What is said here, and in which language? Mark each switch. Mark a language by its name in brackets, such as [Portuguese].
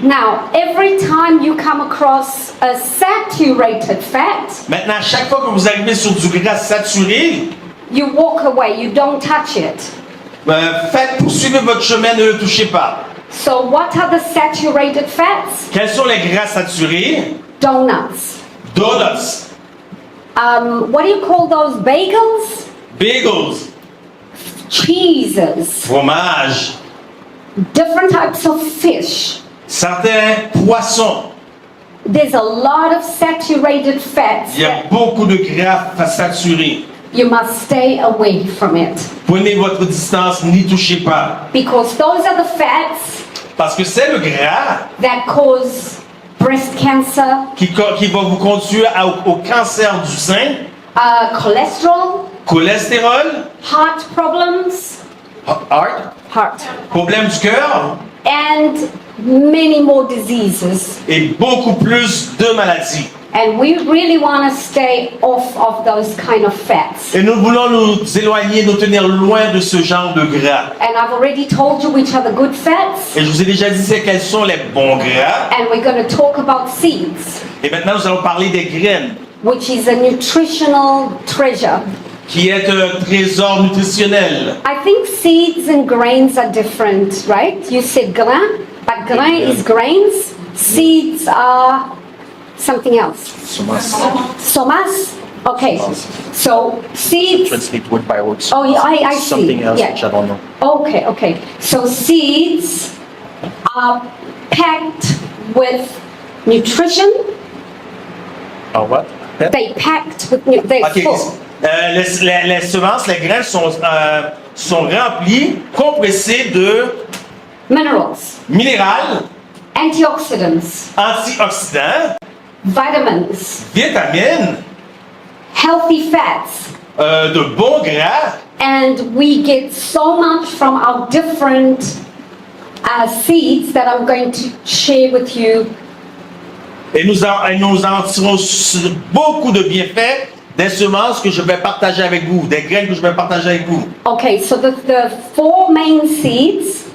[English] Now, every time you come across a saturated fat, [French] Maintenant, à chaque fois que vous arrivez sur du gras saturé, [English] you walk away, you don't touch it. [French] poursuivez votre chemin, ne le touchez pas. [English] So, what are the saturated fats? [French] Quels sont les gras saturés? [English] Donuts. [French] Donuts, [English] What do you call those? Bagels? [French] bagels, [English] Cheeses. [French] fromage, [English] Different types of fish. [French] certains poissons. [English] There's a lot of saturated fats. [French] Il y a beaucoup de gras saturés. [English] You must stay away from it. [French] Prenez votre distance, n'y touchez pas. [English] Because those are the fats [French] Parce que c'est le gras [English] that cause breast cancer, [French] qui va vous conduire au cancer du sein, [English] cholesterol, [French] cholestérol, [English] heart problems, heart, [French] problème du cœur [English] and many more diseases. [French] et beaucoup plus de maladies. [English] And we really want to stay off of those kind of fats. [French] Et nous voulons nous éloigner, nous tenir loin de ce genre de gras. [English] And I've already told you which are the good fats. [French] Et je vous ai déjà dit quels sont les bons gras. [English] And we're going to talk about seeds, [French] Et maintenant, nous allons parler des graines, [English] which is a nutritional treasure. [French] qui est un trésor nutritionnel. [English] I think seeds and grains are different, right? You said grain, but grain is grains. Seeds are something else. Somas? Okay. So seeds. Translate word by word. Oh, yeah, I see. Something else Yeah. which I don't know. Okay. So seeds are packed with nutrition. What? They packed with they're Ok. full. [French] Les semences, les graines sont remplies, compressées de [English] Minerals, [French] minérales, [English] antioxidants, [French] antioxydants, [English] vitamins, [French] vitamines, [English] healthy fats. [French] de bons gras. [English] And we get so much from our different seeds that I'm going to share with you. [French] Et nous en tirons beaucoup de bienfaits des semences que je vais partager avec vous, des graines que je vais partager avec vous. [English] Okay, so the four main seeds